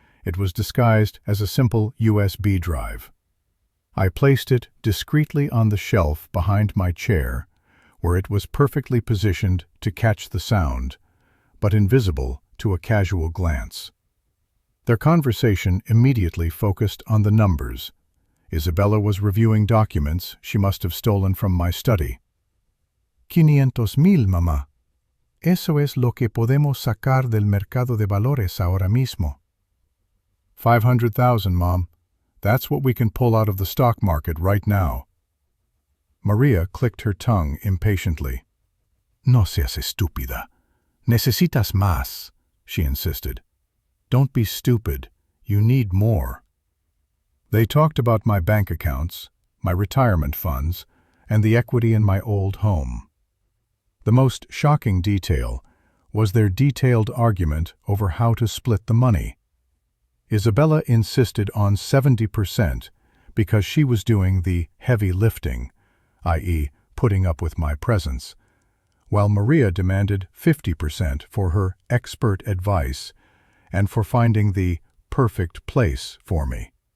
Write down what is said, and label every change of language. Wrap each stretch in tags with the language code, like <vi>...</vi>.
<en>It was disguised as a simple USB drive. I placed it discreetly on the shelf behind my chair, where it was perfectly positioned to catch the sound, but invisible to a casual glance. Their conversation immediately focused on the numbers. Isabella was reviewing documents she must have stolen from my study.</en> <es>500,000, mamá. Eso es lo que podemos sacar del mercado de valores ahora mismo.</es> <en>500,000, Mom. That's what we can pull out of the stock market right now. Maria clicked her tongue impatiently.</en> <es>No seas estúpida. Necesitas más,</es> <en>she insisted. Don't be stupid. You need more. They talked about my bank accounts, my retirement funds, and the equity in my old home. The most shocking detail was their detailed argument over how to split the money. Isabella insisted on 70% because she was doing the heavy lifting, i.e., putting up with my presence, while Maria demanded 50% for her expert advice and for finding the perfect place for me.</en>